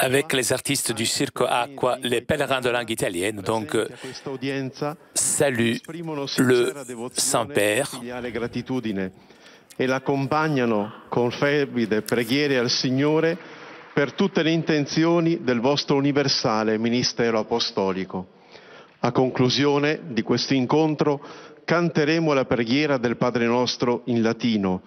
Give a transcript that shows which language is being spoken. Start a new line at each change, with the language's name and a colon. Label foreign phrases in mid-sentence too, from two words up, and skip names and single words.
French: avec les artistes du cirque Aqua, les pèlerins de langue italienne, donc saluent le Saint-Père
Italian: e l'accompagnano con fervide preghiere al Signore per tutte le intenzioni del vostro universale ministero apostolico. A conclusione di questo incontro canteremo la preghiera del Padre nostro in latino.